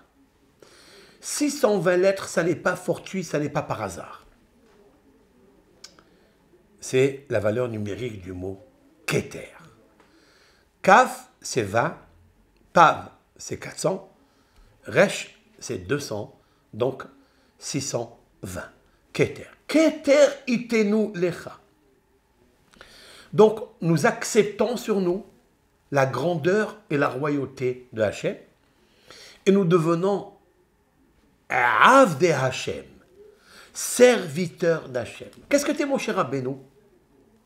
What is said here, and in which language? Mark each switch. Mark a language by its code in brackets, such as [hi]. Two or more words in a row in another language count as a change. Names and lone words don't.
[fr] 620 lettres, ça n'est pas fortuit, ça n'est pas par hasard. C'est la valeur numérique du mot Keter. Kaf, c'est 20, Tav, c'est 400, Resh, c'est 200, donc 620. [he] כתר. כתר יתנו לך. [fr] Donc, nous acceptons sur nous la grandeur et la royauté de Hachem et nous devenons [he] עבדי השם, [fr] serviteur d'Hachem. Qu'est-ce que t'es, mon cher Rabbeinu?